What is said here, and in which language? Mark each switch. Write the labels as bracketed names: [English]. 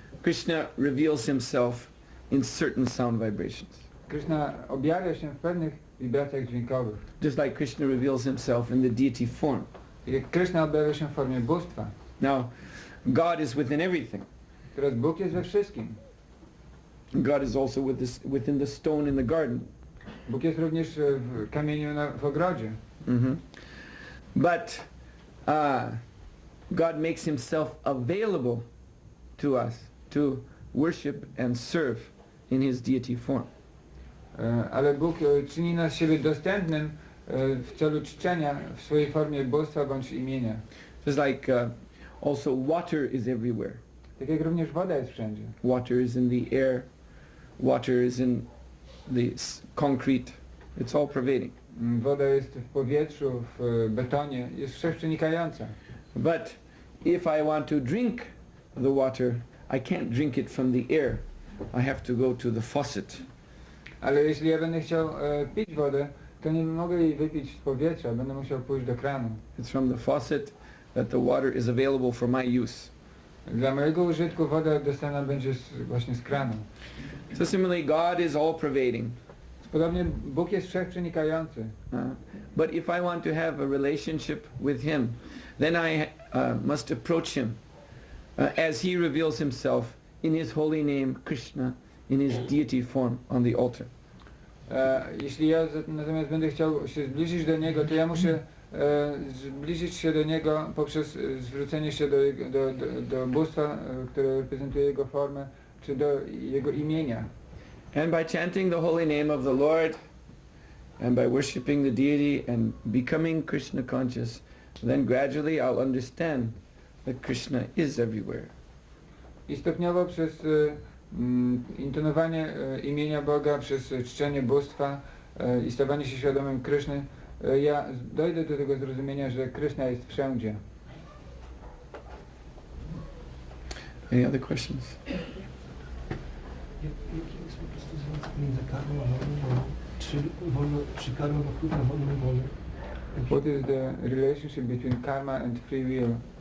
[English] Krishna reveals himself in certain sound vibrations. [Polish] Kṛṣna objawia się w pewnych wibracjach dźwiękowych. [English] Just like Krishna reveals himself in the deity form. [Polish] Jak Kṛṣna objawia się w formie bóstwa. [English] Now, God is within everything. [Polish] Teraz Bóg jest we wszystkim. [English] God is also within the stone in the garden. [Polish] Bóg jest również w kamieniu w ogrodzie. [English] But God makes himself available to us to worship and serve in his deity form. [Polish] Ale Bóg czyni nas siebie dostępnym w celu czczenia w swojej formie bóstwa bądź imienia. [English] Just like also water is everywhere. [Polish] Tak jak również woda jest wszędzie. [English] Water is in the air, water is in the concrete, it's all pervading. [Polish] Woda jest w powietrzu, w betonie, jest wszechprzenikająca. [English] But if I want to drink the water, I can't drink it from the air. I have to go to the faucet. [Polish] Ale jeśli ja będę chciał pić wodę, to nie mogę jej wypić z powietrza, będę musiał pójść do kranu. [English] It's from the faucet that the water is available for my use. [Polish] Dla mojego użytku woda dostępna będzie właśnie z kranu. [English] So similarly, God is all pervading. [Polish] Podobnie Bóg jest wszechprzenikający. [English] But if I want to have a relationship with Him, then I must approach Him as He reveals Himself in His holy name, Kṛṣṇa, in His deity form on the altar. [Polish] Jeśli ja natomiast będę chciał się zbliżyć do Niego, to ja muszę zbliżyć się do Niego poprzez zwrócenie się do bóstwa, które reprezentuje Jego formę, czy do Jego imienia. [English] And by chanting the holy name of the Lord, and by worshipping the deity and becoming Krishna conscious, then gradually I'll understand that Krishna is everywhere. [Polish] I stopniowo przez intonowanie imienia Boga, przez czczenie bóstwa i stawanie się świadomym Kṛṣny, ja dojdę do tego zrozumienia, że Kṛṣna jest wszędzie. [English] Any other questions? [Polish] Jaki jest po prostu związek między karmą a wolną wolą? Czy karma ma wpływ na wolną wolę? [English] What is the relationship between karma and free will?